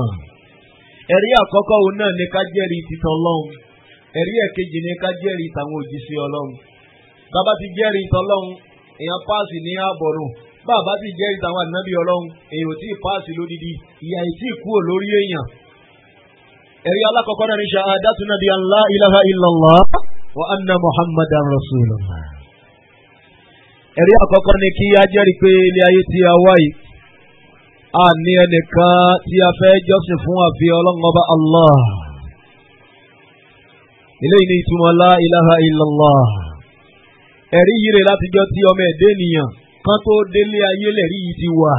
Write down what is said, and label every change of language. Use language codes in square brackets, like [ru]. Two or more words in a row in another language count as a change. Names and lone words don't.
[yo] Ẹ̀rí àkọ́kọ́ òun náà ni ká jẹ́rìí títàn Ọlọ́run. Ẹ̀rí ẹ̀kejì ni ká jẹ́rìí tàwọn òjíṣẹ́ Ọlọ́run. Bàbá ti jẹ́rìí tọ́lọ́run èèyàn páàsì ní àbọ̀rùn bàbá ti jẹ́rìí tàwọn ànábì Ọlọ́run èèyàn tí páàsì lódìdí ìyà ìtì kúrò lórí èèyàn. Ẹ̀rí alákọ̀ọ́kọ́ náà ni [ar] شهادتنا بأن لا إله إلا الله وأن محمدا رسول الله. [yo] Ẹ̀rí àkọ́kọ́ ni kí a jẹ́rìí pé ilé ayé tí a wá yìí a ní ẹnìkan tí a fẹ́ jọ́sìn fún àfi Ọlọ́run ọba Allah. Eléyìí ni ìtumọ̀ [ar] لا إله إلا الله. [yo] Ẹ̀rí yìí rẹ̀ látijọ́ tí ọmọ ẹ̀dẹ́ ènìyàn kan tó délé ayé lẹ̀rí yìí ti wà.